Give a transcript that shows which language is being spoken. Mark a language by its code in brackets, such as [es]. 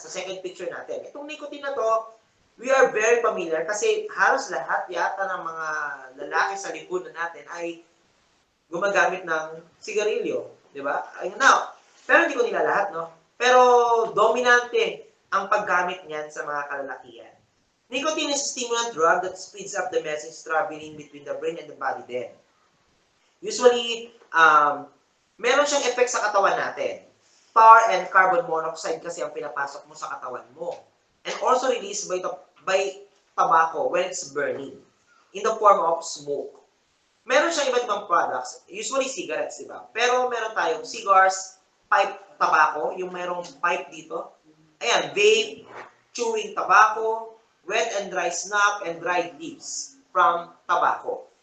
[tl] Sa second picture natin. Itong nicotine na to, [en] we are very familiar [tl] kasi halos lahat yata ng mga lalaki sa lipunan natin ay gumagamit ng sigarilyo. Di ba? Now, pero hindi ko nila lahat, no? Pero dominante ang paggamit niyan sa mga kalalakihan. [en] Nicotine is a stimulant drug that speeds up the message traveling between the brain and the body then. [tl] Usually, meron siyang effect sa katawan natin. Tar and carbon monoxide kasi ang pinapasok mo sa katawan mo. [en] And also released by tobacco when it's burning in the form of smoke. [tl] Meron siyang iba't ibang products, usually cigarettes, di ba? Pero meron tayong cigars, pipe tobacco, yung merong pipe dito. [en] Ayan, vape, chewing tobacco, wet and dry snuff, and dried leaves from tobacco.